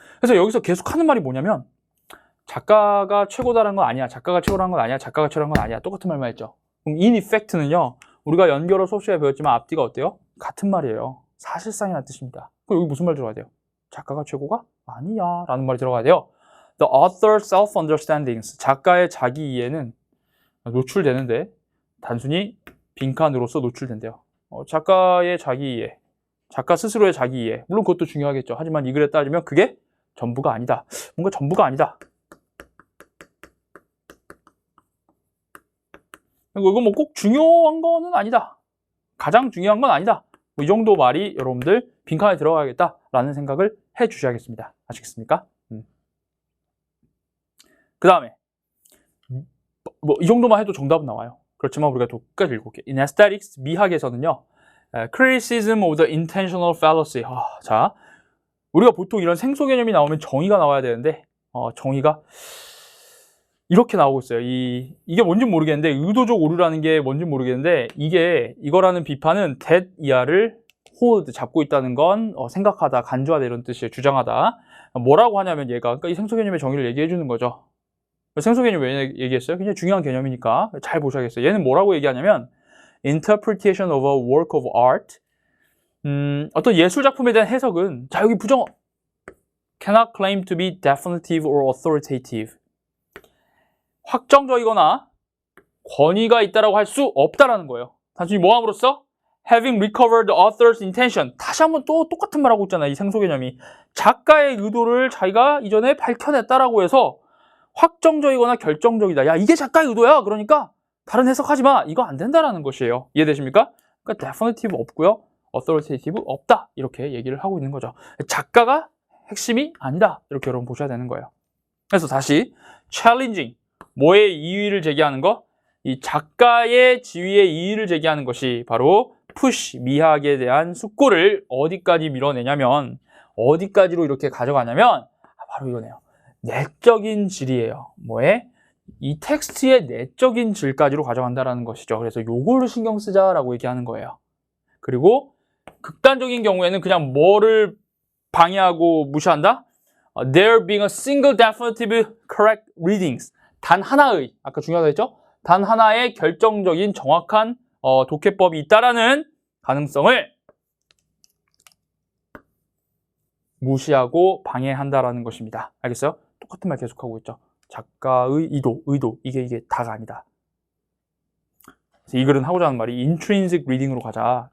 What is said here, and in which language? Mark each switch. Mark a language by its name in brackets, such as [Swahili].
[Korean] 그래서 여기서 계속 하는 말이 뭐냐면 작가가 최고다라는 건 아니야. 작가가 최고라는 건 아니야. 작가가 최고라는 건 아니야. 똑같은 말만 했죠. 그럼 [English] in effect [Korean] 는요. 우리가 연결어 수업 시간에 배웠지만 앞뒤가 어때요? 같은 말이에요. 사실상이라는 뜻입니다. 그럼 여기 무슨 말 들어가야 돼요? 작가가 최고가 아니야 라는 말이 들어가야 돼요. [English] The author's self-understandings. [Korean] 작가의 자기 이해는 노출되는데 단순히 빈칸으로서 노출된대요. 작가의 자기 이해. 작가 스스로의 자기 이해. 물론 그것도 중요하겠죠. 하지만 이 글에 따지면 그게 전부가 아니다. 뭔가 전부가 아니다. 이거 뭐 꼭 중요한 거는 아니다. 가장 중요한 건 아니다. 뭐 이 정도 말이 여러분들 빈칸에 들어가야겠다라는 생각을 해 주셔야겠습니다. 아시겠습니까? 그 다음에 뭐 이 정도만 해도 정답은 나와요. 그렇지만 우리가 또 끝까지 읽어볼게요. [English] In aesthetics, [Korean] 미학에서는요. [English] criticism of the intentional fallacy. [Korean] 자, 우리가 보통 이런 생소 개념이 나오면 정의가 나와야 되는데 정의가 이렇게 나오고 있어요. 이게 뭔지 모르겠는데 의도적 오류라는 게 뭔지 모르겠는데 이거라는 비판은 that 이하를 hold 잡고 있다는 건 생각하다, 간주하다 이런 뜻이에요. 주장하다. 뭐라고 하냐면 얘가 그러니까 이 생소 개념의 정의를 얘기해 주는 거죠. 생소 개념 왜 얘기했어요? 굉장히 중요한 개념이니까 잘 보셔야겠어요. 얘는 뭐라고 얘기하냐면 [English] interpretation of a work of art. [Korean] 어떤 예술 작품에 대한 해석은 자 여기 부정어 [English] cannot claim to be definitive or authoritative. [Korean] 확정적이거나 권위가 있다라고 할 수 없다라는 거예요. 단순히 뭐 함으로써 [English] having recovered the author's intention. [Korean] 다시 한번 또 똑같은 말 하고 있잖아요. 이 생소 개념이. 작가의 의도를 자기가 이전에 밝혀냈다라고 해서 확정적이거나 결정적이다. 야, 이게 작가의 의도야. 그러니까 다른 해석하지 마. 이거 안 된다라는 것이에요. 이해되십니까? 그러니까 definitive 없고요. authoritative 없다. 이렇게 얘기를 하고 있는 거죠. 작가가 핵심이 아니다. 이렇게 여러분 보셔야 되는 거예요. 그래서 다시 challenging. 뭐의 이의를 제기하는 거? 이 작가의 지위의 이의를 제기하는 것이 바로 push, 미학에 대한 숙고를 어디까지 밀어내냐면 어디까지로 이렇게 가져가냐면 바로 이거네요. 내적인 질이에요. 뭐에? 이 텍스트의 내적인 질까지로 가져간다는 것이죠. 그래서 요거를 신경 쓰자라고 얘기하는 거예요. 그리고 극단적인 경우에는 그냥 뭐를 방해하고 무시한다? [English] There being a single definitive correct readings. [Korean] 단 하나의, 아까 중요하다 했죠? 단 하나의 결정적인 정확한 독해법이 있다라는 가능성을 무시하고 방해한다라는 것입니다. 알겠어요? 똑같은 말 계속하고 있죠. 작가의 의도, 이게 다가 아니다. 그래서 이 글은 하고자 하는 말이 intrinsic reading으로 가자.